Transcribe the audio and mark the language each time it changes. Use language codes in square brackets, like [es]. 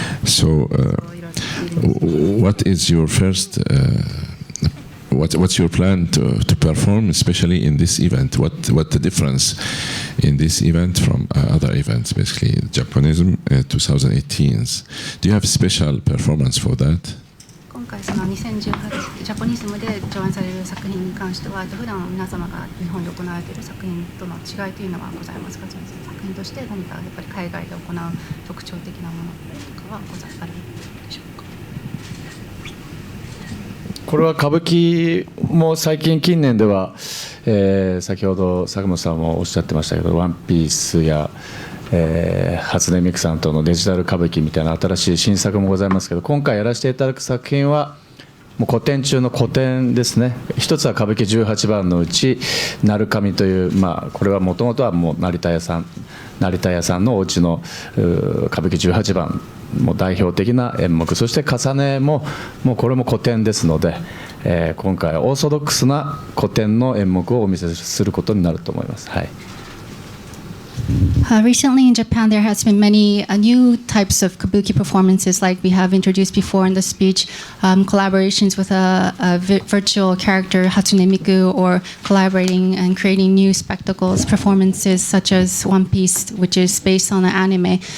[en] So what is your first, what's your plan to perform, especially in this event? What the difference in this event from other events, basically, Japonism 2018s? Do you have special performance for that? [ja] 今回その2018ジャポニズムで上演される作品に関しては普段皆様が日本で行われている作品との違いというのはございますか？その作品として何かやっぱり海外で行う特徴的なものとかはあるでしょうか？これは歌舞伎も最近近年では、先ほど坂本さんもおっしゃってましたけど、ワンピースや初音ミクさんとのデジタル歌舞伎みたいな新しい新作もございますけど、今回やらせていただく作品はもう古典中の古典ですね。一つは歌舞伎18番のうち鳴神という、これはもともとはもう成田屋さんのお家の歌舞伎18番も代表的な演目、そして重ねももうこれも古典ですので、今回オーソドックスな古典の演目をお見せすることになると思います。はい。 [en] Recently in Japan, there has been many new types of kabuki performances, like we have introduced before in the speech, collaborations with a virtual character, Hatsune Miku, or collaborating and creating new spectacles, performances such as One Piece, which is based on an anime.